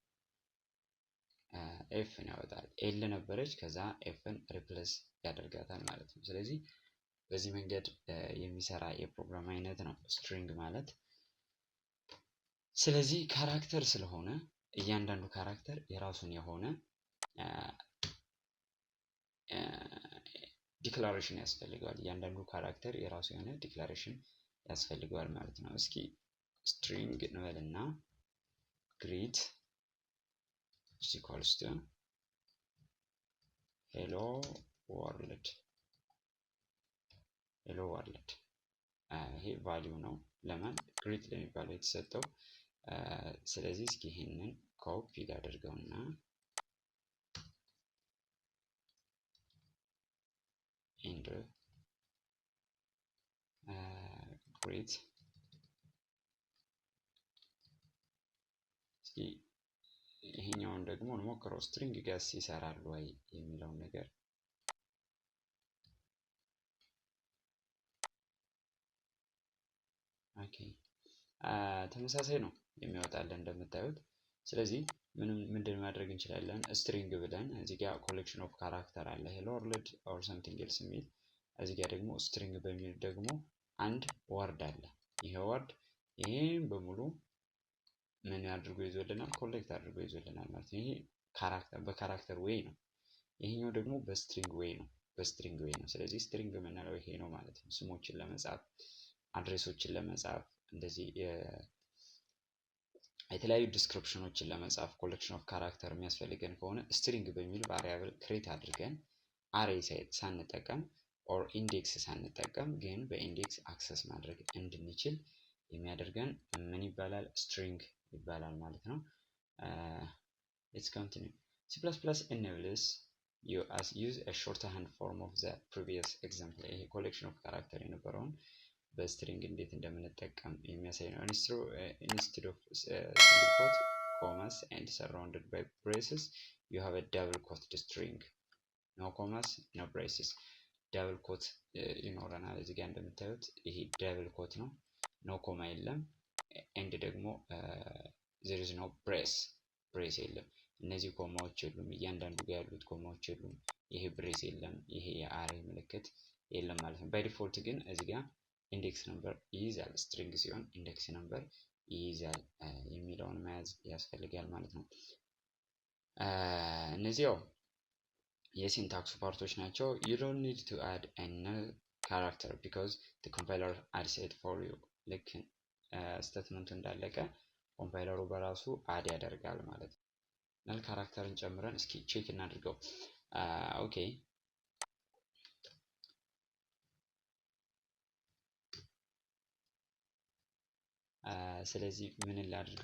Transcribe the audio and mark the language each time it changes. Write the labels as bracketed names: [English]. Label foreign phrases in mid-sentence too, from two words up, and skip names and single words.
[Amharic] ኤፍን ያወጣል። ኤል ነበረች፣ ከዛ ኤፍን ሪፕሌስ ያደርጋታል ማለት ነው። ስለዚህ በዚህ መንገድ የሚሰራ የፕሮግራም አይነት ነው ስትሪንግ ማለት። ስለዚህ ካራክተር ስለሆነ እያንዳንዱ ካራክተር የራሱን የሆነ ዲክላሬሽን ያስፈልገዋል። እያንዳንዱ ካራክተር የራሱ የሆነ ዲክላሬሽን ያስፈልገዋል ማለት ነው። እስኪ ስትሪንግ እንበልና ግሪት [English] is equals to hello world [Amharic] ይሄ ቫልዩ ነው ለማን ግሪት ለሚባለው የተሰጠው። ስለዚህ እስኪ ይሄንን ኮፒ ላድርገውና [English] enter greet [Amharic] እስኪ ይሄኛውን ደግሞ እንሞክረው። ስትሪንግ ጋስ ይሰራል ወይ የሚለውን ነገር ኦኬ ተመሳሳይ ነው የሚያወጣልን እንደምታዩት። ስለዚህ ምንድን ማድረግ እንችላለን? ስትሪንግ ብለን እዚህ ጋር [English] collection of character [Amharic] አለ [English] hello world or something else [Amharic] የሚል እዚህ ጋር ደግሞ string በሚል ደግሞ አንድ ወርድ አለ። ይሄ ወርድ ይሄን በሙሉ ምን አድርጎ ይዞልናል? ኮሌክት አድርጎ ይዞልናል ማለት ነው። ይሄ በካራክተር ዌይ ነው። ይሄኛው ደግሞ በስትሪንግ ዌይ ነው። ስለዚህ ስትሪንግ የምንለው ይሄ ነው ማለት ነው። ስሞችን ለመጻፍ፣ አድሬሶችን ለመጻፍ፣ እንደዚህ የተለያዩ ዲስክሪፕሽኖችን ለመጻፍ [English] collection of character [Amharic] የሚያስፈልገን ከሆነ ስትሪንግ በሚል ቫሪያብል ክሬት አድርገን አሬ ሳንጠቀም [English] or index [Amharic] ሳንጠቀም ግን በኢንዴክስ አክሰስ ማድረግ እንድንችል የሚያደርገን ምን ይባላል? ስትሪንግ ይባላል ማለት ነው። [English] let's continue. C++ enables you as use a shorthand form of the previous example. [Amharic] ይሄ ኮሌክሽን ኦፍ ካራክተር የነበረውን በስትሪንግ እንዴት እንደምንጠቀም የሚያሳይ ነው። [English] instead of single quote, commas and surrounded by braces, you have a double quoted string. no commas, no braces. double quote [Amharic] ይኖረናል። እዚህ ጋር እንደምታዩት ይሄ [English] double quote [Amharic] ነው። [English] no comma [Amharic] የለም and ደግሞ [English] there is no brace [Amharic] የለም። እነዚህ ኮማዎች የሉም። እያንዳንዱ ጋር ያሉት ኮማዎች የሉም። ይሄ ብሬስ የለም። ይሄ የአሬ ምልክት የለም ማለት ነው። [English] by default [Amharic] ግን እዚህ ጋር [English] index number [Amharic] ይይዛል። ስትሪንግ ሲሆን [English] index number [Amharic] ይይዛል የሚለውን መያዝ ያስፈልጋል ማለት ነው። እነዚህ ያው የሲንታክሱ ፓርቶች ናቸው። [English] you don't need to add a null character because the compiler adds it for you። [Amharic] ልክ ስቴትመንቱ እንዳለቀ ኮምፓይለሩ በራሱ አድ ያደርጋል ማለት ነው። ነል ካራክተርን ጨምረን እስኪ ቼክ እናድርገው። ኦኬ ስለዚህ ምን ላድርገው?